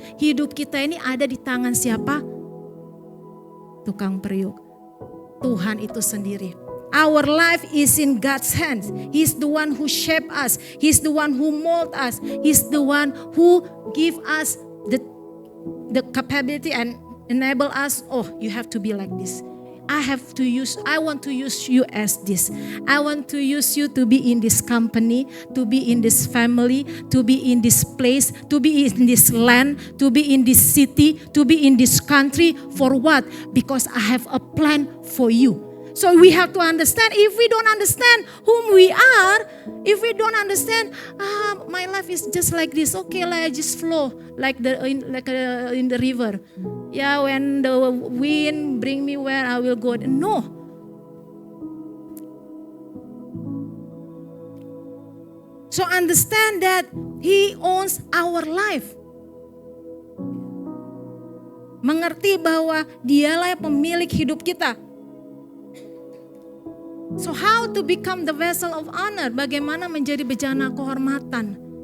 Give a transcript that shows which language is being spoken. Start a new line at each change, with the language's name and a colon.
Indonesian: Hidup kita ini ada di tangan siapa? Tukang periuk, Tuhan itu sendiri.
English: Our life is in God's hands. He's the one who shape us. He's the one who mold us. He's the one who give us the capability and enable us. Oh, you have to be like this. I want to use you as this. I want to use you to be in this company, to be in this family, to be in this place, to be in this land, to be in this city, to be in this country. For what? Because I have a plan for you. So we have to understand, if we don't understand whom we are, if we don't understand, my life is just like this, okay, I just flow like in the river. Yeah, when the wind bring me where I will go. No. So understand that He owns our life.
Indonesian: Mengerti bahwa Dialah pemilik hidup kita.
English: So how to become the vessel of honor?
Indonesian: Bagaimana menjadi bejana kehormatan?